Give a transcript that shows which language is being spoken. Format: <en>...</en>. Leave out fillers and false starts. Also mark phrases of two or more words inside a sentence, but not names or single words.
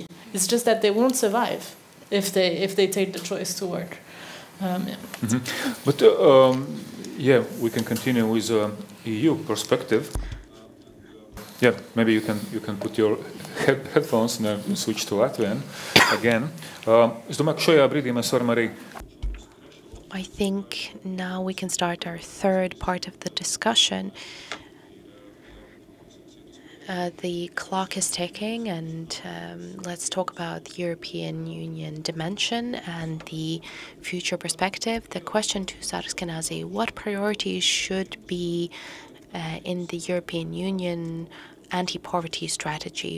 <en>It's just that they won't survive if they take the choice to work. Yeah. Mm-hmm. But yeah, we can continue with EU perspective. Yeah, maybe you can put your headphones and switch to Latvian again.</en> <lv>Es domāju, ka šajā brīdī mēs varam arī</lv> <en>I think now we can start our third part of the discussion. The clock is ticking, and let's talk about the European Union dimension and the future perspective. The question to Sarskanazi: what priorities should be in the European Union anti-poverty strategy?</en>